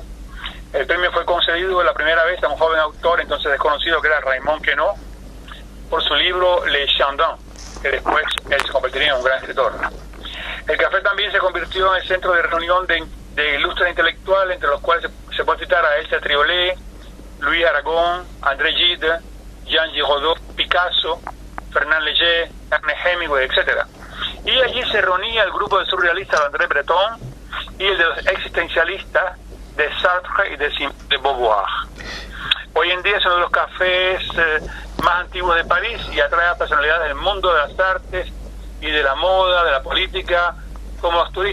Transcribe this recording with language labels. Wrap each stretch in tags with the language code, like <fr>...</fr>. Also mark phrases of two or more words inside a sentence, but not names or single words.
<es>El premio fue concedido la primera vez a un joven autor entonces desconocido que era Raymond Queneau, por su libro Les Chandons, que después él se convertiría en un gran escritor. El café también se convirtió en el centro de reunión de ilustres intelectuales, entre los cuales se puede citar a Elsa Triolet, Louis Aragon, André Gide, Jean Giraudot, Picasso, Fernand Léger, Ernest Hemingway, etc. Y allí se reunía el grupo de surrealistas de André Breton y el de los existencialistas de Sartre y de Simone de Beauvoir. Hoy en día es uno de los cafés más antiguos de París y atrae a personalidades del mundo de las artes y de la moda, de la política, como los turistas.</es>